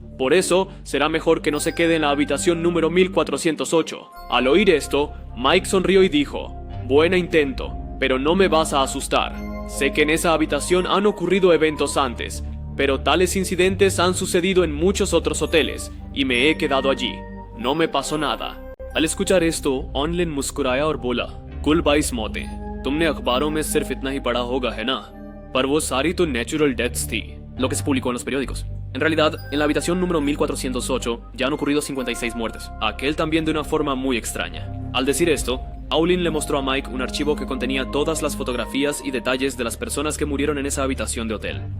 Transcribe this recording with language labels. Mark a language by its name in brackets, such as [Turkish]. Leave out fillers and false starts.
[Spanish] Por eso, será mejor que no se quede en la habitación número 1408. Al oír esto, Mike sonrió y dijo: "Buen intento, pero no me vas a asustar. Sé que en esa habitación han ocurrido eventos antes, pero tales incidentes han sucedido en muchos otros hoteles, y me he quedado allí. No me pasó nada". Al escuchar esto, [Hindi] Onlin मुस्कुराया और बोला, कुल 22 मौतें। तुमने अखबारों में सिर्फ इतना ही पढ़ा होगा, है ना? पर वो सारी तो natural deaths थी, [Spanish] lo que se publicó en los periódicos. En realidad, en la habitación número 1408 ya han ocurrido 56 muertes, aquel también de una forma muy extraña. Al decir esto, Aulin le mostró a Mike un archivo que contenía todas las fotografías y detalles de las personas que murieron en esa habitación de hotel.